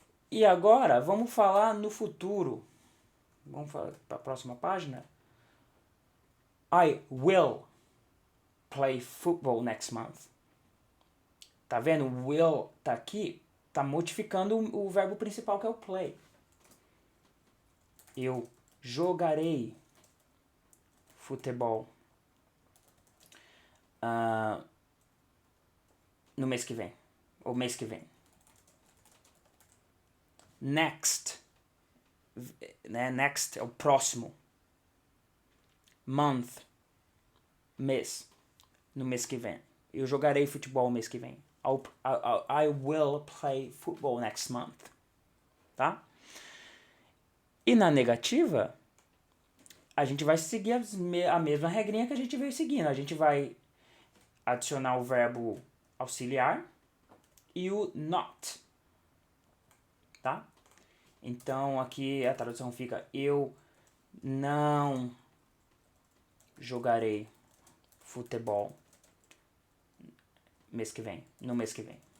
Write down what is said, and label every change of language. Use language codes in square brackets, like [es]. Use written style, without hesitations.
[pt] E agora vamos falar no futuro. Vamos para a próxima página. [en] I will play football next month. [pt] Tá vendo? O will tá aqui, tá modificando o verbo principal que é o play. Eu jogarei futebol no mês que vem. Ou mês que vem. Next. Né? Next é o próximo. Month. Mês. No mês que vem. Eu jogarei futebol no mês que vem. [en] I will play football next month. [pt] Tá? E na negativa, a gente vai seguir a mesma regrinha que a gente veio seguindo. A gente vai adicionar o verbo auxiliar e o not. Tá? Então aqui a tradução fica: eu não jogarei futebol mês que vem, no mês que vem.